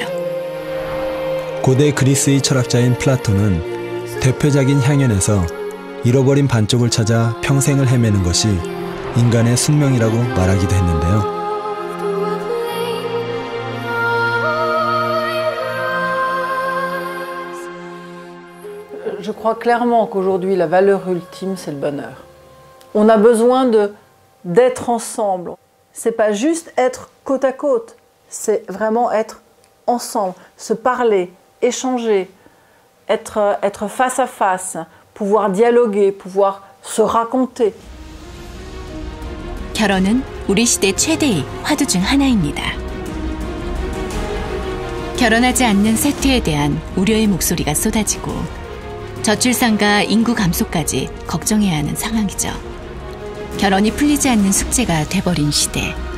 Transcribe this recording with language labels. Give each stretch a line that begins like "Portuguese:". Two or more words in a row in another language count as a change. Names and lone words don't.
Korean: 고대 그리스의 철학자인 플라톤은 대표작인 향연에서 잃어버린 반쪽을 찾아 평생을 헤매는 것이 인간의 숙명이라고 말하기도 했는데요.
French: Je crois clairement qu'aujourd'hui, la valeur ultime, c'est le bonheur. On a besoin d'être ensemble. C'est pas juste être côte à côte, c'est vraiment être ensemble, se parler, échanger, être face à face, pouvoir dialoguer, pouvoir se raconter.
Korean: 결혼은 우리 시대 최대의 화두 중 하나입니다. 결혼하지 않는 세태에 대한 우려의 목소리가 쏟아지고 저출산과 인구 감소까지 걱정해야 하는 상황이죠. 결혼이 풀리지 않는 숙제가 돼버린 시대.